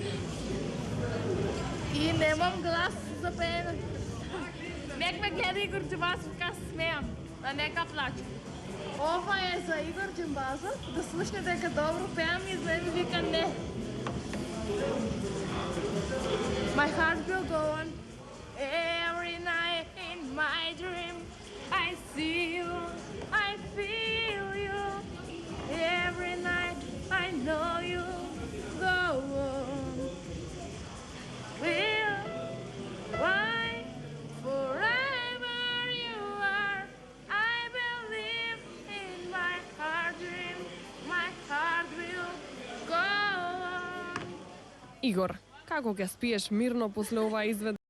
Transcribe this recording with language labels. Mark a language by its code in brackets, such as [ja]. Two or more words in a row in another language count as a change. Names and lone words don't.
[mk] И немам глас за пеење. Нек ме гледа Игор Џимбазов кога се смеам, а нека плаче. Ова е за Игор Џимбазов, да слушне дека добро пеам и за ми вика не. [en] My heart will go on every night in my dream. I see you, I feel you. Every night I know you. Go on. Will, why, forever you are. I believe in my heart dream. My heart will go on. [mk] Игор, како ќе спиеш мирно после оваа изведба?